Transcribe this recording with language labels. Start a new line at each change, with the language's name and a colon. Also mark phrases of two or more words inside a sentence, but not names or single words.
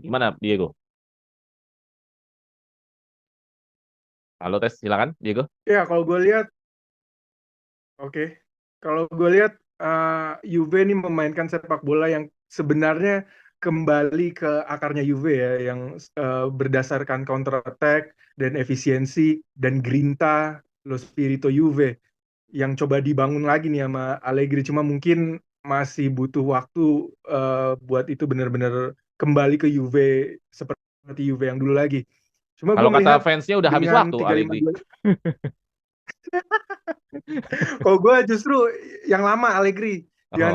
Indonesian: Gimana, Diego? Halo, Tes, silakan, Diego. Ya, kalau gue lihat, oke. Kalau gue lihat Juve ini memainkan sepak bola yang sebenarnya kembali ke akarnya Juve ya, yang berdasarkan
English: counter attack
Indonesian: dan efisiensi dan grinta,
Italian: lo spirito Juve
Indonesian: yang coba dibangun lagi nih sama Allegri. Cuma mungkin masih butuh waktu buat itu benar-benar kembali ke Juve seperti Juve yang dulu lagi. Cuma gue Kalau kata melihat fansnya udah habis dengan waktu, Allegri. 3-5-2. Kalau gue justru yang lama Allegri, jangan